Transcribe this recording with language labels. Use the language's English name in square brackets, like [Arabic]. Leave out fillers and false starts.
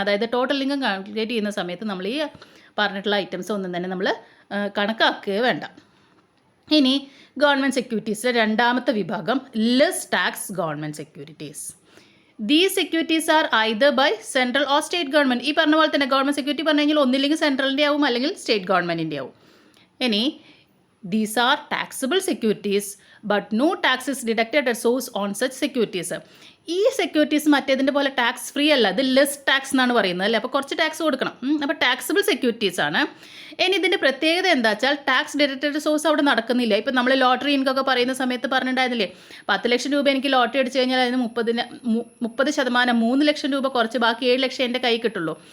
[Malayalam] അതായത് total income calculate ചെയ്യുന്ന സമയത്ത് നമ്മൾ ഈ പറഞ്ഞിട്ടുള്ള ഐറ്റംസ് ഒന്നും തന്നെ നമ്മൾ കണക്കാക്കുകയോ വേണ്ട. ഇനി ഗവൺമെൻറ് സെക്യൂരിറ്റീസിലെ രണ്ടാമത്തെ വിഭാഗം less tax government securities. [English] These securities are either by central or state government. [Malayalam] ഈ പറഞ്ഞ പോലെ തന്നെ ഗവൺമെൻറ് സെക്യൂരിറ്റി പറഞ്ഞു കഴിഞ്ഞാൽ ഒന്നില്ലെങ്കിൽ സെൻട്രലിൻ്റെ ആവും അല്ലെങ്കിൽ സ്റ്റേറ്റ് ഗവൺമെൻറ്റിൻ്റെ ആവും. [English] ഇനി these are taxable securities but no tax is deducted at source on such securities. [Malayalam] ഈ സെക്യൂരിറ്റീസ് മറ്റേതിൻ്റെ പോലെ ടാക്സ് ഫ്രീ അല്ല, ഇത് ലെസ് ടാക്സ് എന്നാണ് പറയുന്നത് അല്ലേ. അപ്പോൾ കുറച്ച് ടാക്സ് കൊടുക്കണം. അപ്പോൾ ടാക്സിബിൾ സെക്യൂരിറ്റീസ് ആണ്. ഇനി ഇതിൻ്റെ പ്രത്യേകത എന്താ വെച്ചാൽ ടാക്സ് ഡിഡക്റ്റഡ് സോഴ്സ് അവിടെ നടക്കുന്നില്ല. ഇപ്പം നമ്മൾ ലോട്ടറി ഇൻകൊക്കെ പറയുന്ന സമയത്ത് പറഞ്ഞിട്ടുണ്ടായിരുന്നില്ലേ, 10 ലക്ഷം രൂപ എനിക്ക് ലോട്ടറി അടിച്ചു കഴിഞ്ഞാൽ അതിന് 30% 3 ലക്ഷം രൂപ കുറച്ച് ബാക്കി 7 ലക്ഷം എൻ്റെ കൈ കിട്ടുള്ളൂ.